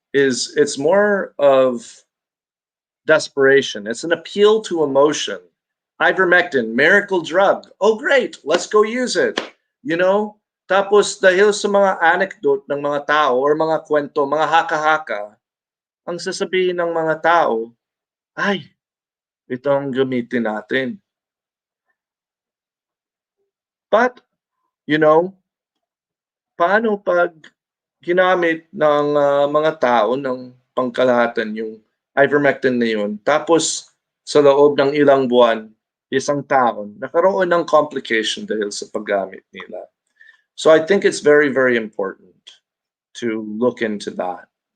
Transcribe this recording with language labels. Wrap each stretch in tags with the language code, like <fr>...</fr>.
<en>is it's more of desperation. It's an appeal to emotion. Ivermectin, miracle drug. Oh, great, let's go use it. You know?</en> <tl>Tapos dahil sa mga anecdote ng mga tao or mga kwento, mga haka-haka, ang sasabihin ng mga tao, ay, ito ang gamitin natin.</tl> <en>But, you know,</en> <tl>paano pag ginamit ng mga tao ng pangkalahatan yung ivermectin na yun, tapos sa loob ng ilang buwan, isang taon, nakaroon ng complication dahil sa paggamit nila.</tl> <en>So I think it's very, very important to look into that.</en>